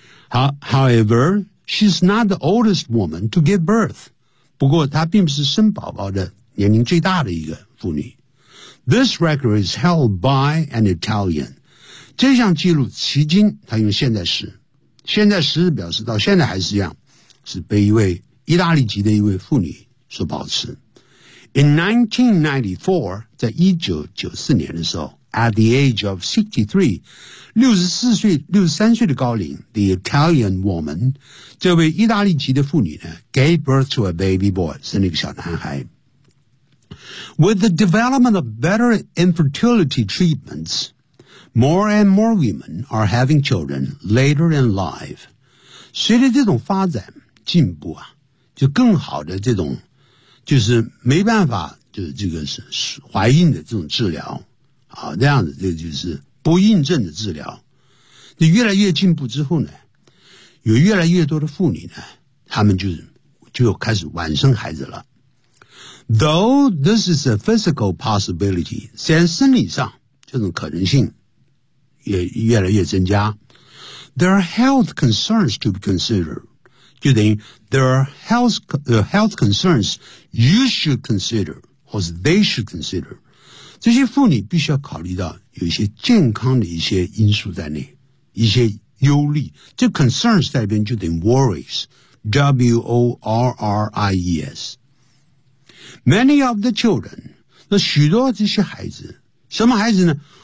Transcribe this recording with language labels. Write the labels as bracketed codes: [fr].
[en] However, she's not the oldest woman to give birth. [zh] 不过她并不是生宝宝的年龄最大的一个妇女。 [en] This record is held by an Italian. [zh] 这项记录迄今，她用现在时。现在时表示到现在还是一样，是被一位意大利籍的一位妇女所保持。 [en] In 1994, [zh] 在1994年的时候 [en] At the age of [zh] 63岁的高龄 , [en] the Italian woman, [zh] 这位意大利籍的妇女呢 , [en] gave birth to a baby boy, [zh] 生了一个小男孩。 [en] With the development of better infertility treatments, more and more women are having children later in life. [zh] 随着这种发展进步啊，就更好的这种就是没办法就是这个是怀孕的这种治疗。这样子，这个就是不孕症的治疗。你越来越进步之后呢，有越来越多的妇女呢，她们就开始晚生孩子了。 [en] Though this is a physical possibility, [zh] 虽然生理上这种可能性也越来越增加。 [en] There are health concerns to be considered, [zh] 就等于 [en] there are health concerns you should consider, or they should consider. [zh] 这些妇女必须要考虑到有一些健康的一些因素在内，一些忧虑。这 concerns 在里边就等于 [en] worries, W-O-R-R-I-E-S. Many of the children, [zh] 那许多这些孩子，什么孩子呢？